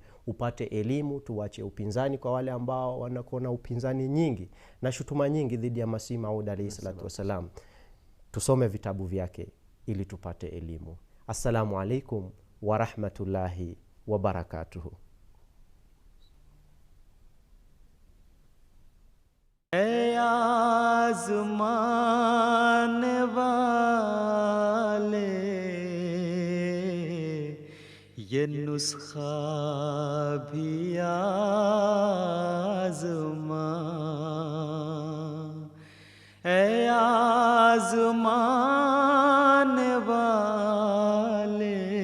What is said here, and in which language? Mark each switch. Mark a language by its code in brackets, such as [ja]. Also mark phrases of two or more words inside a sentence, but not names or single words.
[sw] Upate elimu, tuwache upinzani kwa wale ambao wanakuwa upinzani nyingi na shutuma nyingi dhidi ya Masih Maud [ar] عليه الصلاة والسلام. [sw] Tusome vitabu vyake ili tupate elimu. [ar] السلام عليكم ورحمة الله وبركاته. [ur] آزمانے والے یہ نسخہ بھی آزما، آزمانے والے